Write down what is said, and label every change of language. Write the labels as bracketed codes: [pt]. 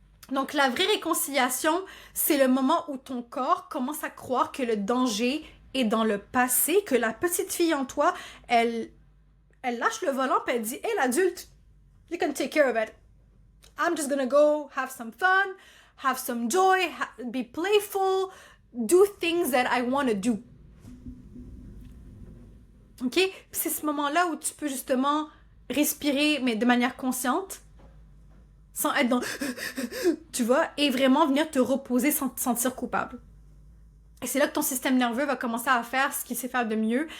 [fr] Donc, la vraie réconciliation, c'est le moment où ton corps commence à croire que le danger est dans le passé, que la petite fille en toi, elle lâche le volant et elle dit, hey, l'adulte, [en] you can take care of it. I'm just gonna go have some fun, have some joy, be playful, do things that I want to do. OK? [fr] C'est ce moment-là où tu peux justement respirer, mais de manière consciente, sans être dans... tu vois, et vraiment venir te reposer sans te sentir coupable. Et c'est là que ton système nerveux va commencer à faire ce qu'il sait faire de mieux.